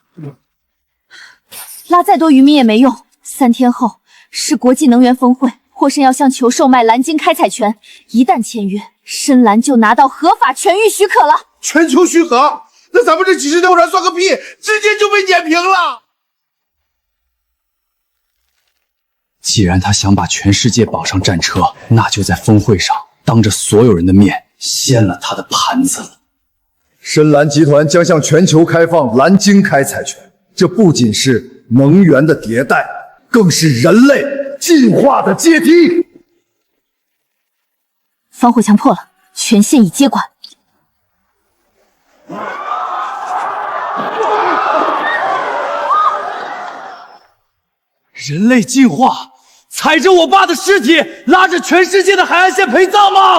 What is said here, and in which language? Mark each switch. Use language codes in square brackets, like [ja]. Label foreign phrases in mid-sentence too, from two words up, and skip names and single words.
[zh] 拉再多渔民也没用。3天后是国际能源峰会，霍深要向球售卖蓝鲸開採權，一旦簽約，深藍就拿到合法全域許可了。全球許可？那咱們這幾十條船算個屁，直接就被碾平了。既然他想把全世界綁上戰車，那就在峰會上當着所有人的面掀了他的盤子。深藍集團將向全球開放藍鯨開採權，這不僅是能源的迭代，更是人類進化的階梯。防火牆破了，全線已接管。人類進化，踩着我爸的屍體，拉着全世界的海岸線陪葬嗎？